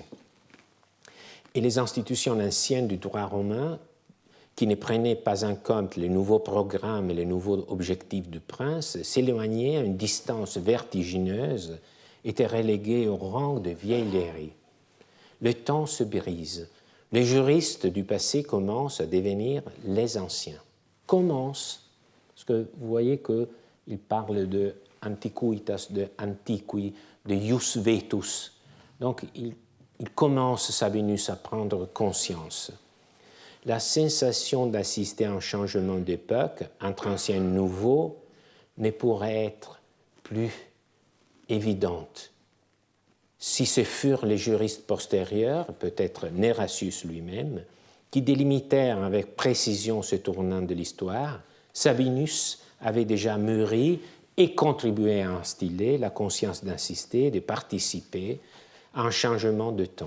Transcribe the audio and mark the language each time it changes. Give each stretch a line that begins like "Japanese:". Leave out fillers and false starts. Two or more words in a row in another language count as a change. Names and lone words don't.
French: Et les institutions anciennes du droit romain, qui ne prenaient pas en compte les nouveaux programmes et les nouveaux objectifs du prince, s'éloignaient à une distance vertigineuse, étaient reléguées au rang de vieilleries. Le temps se brise. Les juristes du passé commencent à devenir les anciens. Commencent, parce que vous voyez qu'il parle de antiquitas, de antiqui, de
Latin: ius vetus.
French: Donc il commence, Sabinus, à prendre conscience. La sensation d'assister à un changement d'époque, entre ancien et nouveau, ne pourrait être plus évidente. Si ce furent les juristes postérieurs, peut-être Nerasius lui-même, qui délimitèrent avec précision ce tournant de l'histoire, Sabinus avait déjà mûri et contribué à instiller la conscience d'insister, de participer à un changement de temps.